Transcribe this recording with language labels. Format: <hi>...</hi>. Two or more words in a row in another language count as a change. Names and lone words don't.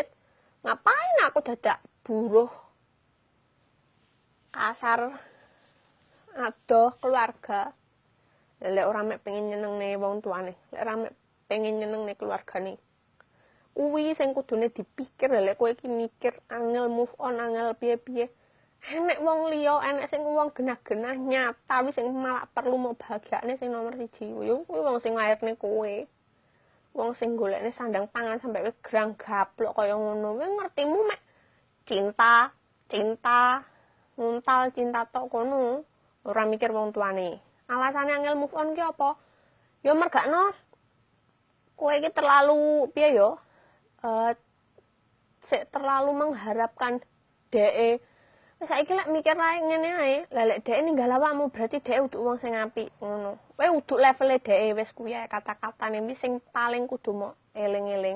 <jv>Ngapain aku dadak buruh? Kasar adoh keluarga. Lek ora mek pengen nyenengne wong tuane, lek ora mek pengen nyenengne keluargane. Kuwi sing kudune dipikir, lek kowe iki mikir angel</jv> <en>move on,</en> <jv>angel piye-piye. Enek wong liya, enek sing wong genah-genah nyata wis sing malah perlu mau bahagiane sing nomor 1. Yo kuwi wong sing lairne kowe. Wong sing golekne sandang pangan sampai wis grang gaplok kaya ngono. Kowe ngertimu mek cinta, nguntal cinta tok kono. Ora mikir wong tuane. Alasane angel</jv> <en>move on</en> <jv>ki apa? Yo mergakno kowe iki terlalu piye yo?</jv> <id>Terlalu mengharapkan dhek.</id> <jv>Wis saiki lek mikir ae ngene ae, lah lek dhek ninggal awakmu berarti dhek uduk wong sing apik ngono. Kowe uduk levele dhek wis kuwi ae kata-katane wis sing paling kudu mok eling-eling.</jv>